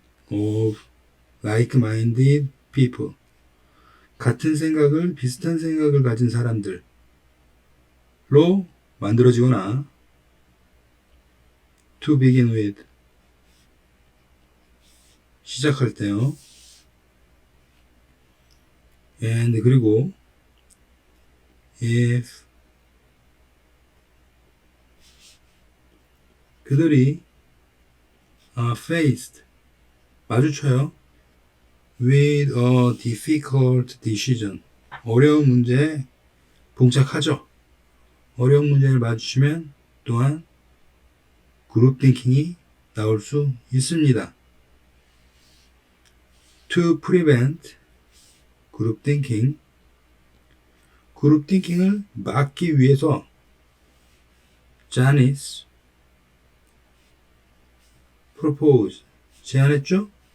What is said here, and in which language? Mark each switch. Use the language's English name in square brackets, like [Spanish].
[English] of like-minded people, [Korean] 같은 생각을, 비슷한 생각을 가진 사람들로 만들어지거나 [English] to begin with, [Korean] 시작할 때요. [English] and, [Korean] 그리고 [English] if [Korean] 그들이 [English] faced, [Korean] 마주쳐요. [English] with a difficult decision, [Korean] 어려운 문제에 봉착하죠. 어려운 문제를 마주치면 또한 그룹 띵킹이 나올 수 있습니다. [English] To prevent [Korean] 그룹 띵킹, 그룹 띵킹을 막기 위해서 자니스 [English] propose, [Korean] 제안했죠?